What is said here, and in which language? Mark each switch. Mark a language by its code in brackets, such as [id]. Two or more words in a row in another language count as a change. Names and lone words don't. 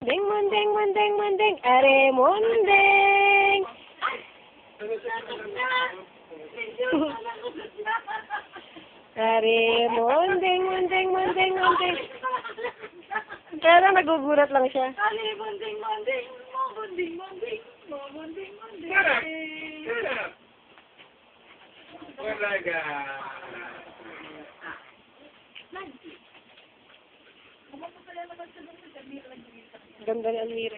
[tl] Ding munding munding munding, are munding. Are munding munding munding munding. Pero nagugulat lang siya. Are munding munding, munding munding, munding munding. Sarap! Talaga. Ganda ni Almira.